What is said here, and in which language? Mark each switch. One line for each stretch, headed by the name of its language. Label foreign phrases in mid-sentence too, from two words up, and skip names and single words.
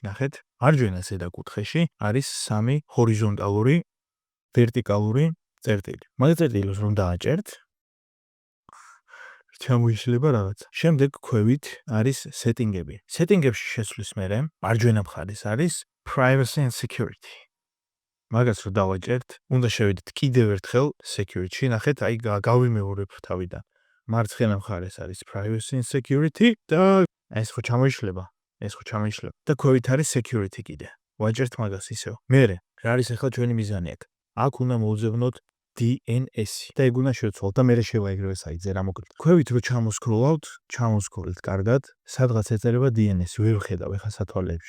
Georgian: ნახეთ, მარჯვენა ზედა კუთხეში არის სამი ჰორიზონტალური ვერტიკალური წერტილი. მაგ წერტილს რომ დააჭერთ, ჩამოიშლება რაღაც. შემდეგ ქვევით არის სეტინგები. სეტინგებში შესვლის მერე მარჯვენა მხარეს არის
English: privacy and security.
Georgian: მაგას რომ დავაჭერთ, უნდა შევიდეთ კიდევ ერთხელ security-ში. ნახეთ, აი გავიმეორებ თავიდან. მარცხენა მხარეს არის
English: privacy and security
Georgian: და ეს ხო ჩამოიშლება. და ქვევით არის security კიდე. ვაჭერთ მაგას ისევ. მერე, რა არის ახლა ჩვენი მიზანი აქ? აქ უნდა მოვძებნოთ DNS-ი და ეგ უნდა შევცვალოთ და მერე შევაიგროვე საიტზე რა მოკლედ. ქვევით რო ჩამოსკროლით კარგად, სადღაც ეწერება DNS-ი, ვერ ვხედავ ახლა სათვალეებში.